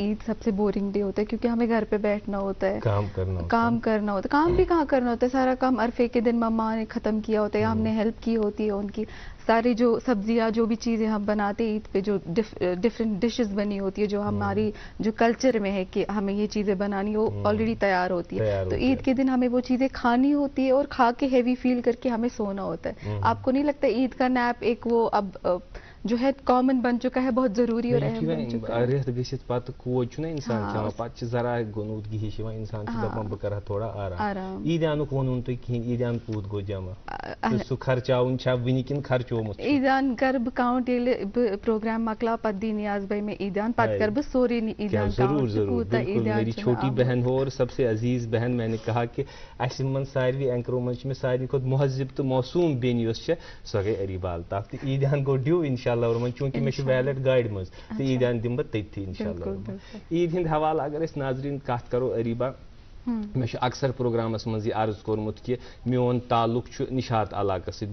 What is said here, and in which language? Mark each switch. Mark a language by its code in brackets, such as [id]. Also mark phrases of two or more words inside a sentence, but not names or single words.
[ur] عید سب سے بورنگ ڈے ہوتا ہے کیونکہ ہمیں گھر پہ بیٹھنا ہوتا ہے کام کرنا ہوتا ہے کام بھی کہاں کرنا ہوتا ہے سارا کام عرفے کے دن مما نے ختم کیا ہوتا ہے ہم نے ہیلپ کی ہوتی ہے ان کی ساری جو سبزیاں جو بھی چیزیں ہم بناتے ہیں عید پہ جو [en] different dishes [ur] بنی ہوتی ہے جو ہماری جو کلچر میں ہے کہ ہمیں یہ چیزیں بنانی وہ آلریڈی تیار ہوتی ہے تو عید کے دن ہمیں وہ چیزیں کھانی ہوتی ہے اور کھا کے [en] heavy feel [ur] کر کے ہمیں سونا ہوتا ہے آپ کو نہیں لگتا عید کا نیپ ایک وہ اب جو ہے کامن بن چکا ہے بہت ضروری اور اہم بن چکا ہے [ks] رٮ۪تھ گٔژھِتھ پتہٕ کوج چھُنہ اِنسان کھٮ۪وان پتہٕ چھِ ذرا گۄنوٗدگی ہِش یِوان اِنسان چھُ دپان بہٕ کرٕ ہا تھوڑا آرام عیٖدیانُک ووٚنوُ تُہۍ کِہیٖنۍ عیٖدیان کوٗت گوٚو جمع تہٕ سُہ خرچاوُن چھا وٕنہِ کِنہٕ خرچومُت عیٖدیان کرٕ بہٕ کاوُنٹ ییٚلہِ بہٕ پروگرام مۄکلاو پتہٕ دی نیاز بھائی مےٚ عیٖدیان پتہٕ کرٕ بہٕ سورُے عیٖدیان [ur] ضروٗر ضروٗر بالکل میری چھوٹی بہن ہو اور سب سے عزیز بہن میں نے کہا کہ [ks] اَسہِ منٛز ساروی اینکرو منٛز چھِ مےٚ ساروی کھۄتہٕ مہذب تہٕ موسوٗم بیٚنہِ یۄس چھےٚ سۄ گٔے اریبا الطاف تہٕ عیٖدیان گوٚو ڈیوٗ [ar] انشاء اللہ رحمان [ks] چوٗنٛکہِ مےٚ چھُ ویلٹ گاڑِ منٛز تہٕ عیٖدیان دِمہٕ بہٕ تٔتھی [ar] انشاء اللہ رحمان [ks] عیٖد ہِنٛدۍ حوالہٕ اگر أسۍ ناظریٖن کتھ کرو اریبا مےٚ چھُ اکثر پروگرامس منٛز یہِ عرض کوٚرمُت کہِ میون تعلق چھُ نِشاط علاقس سۭتۍ.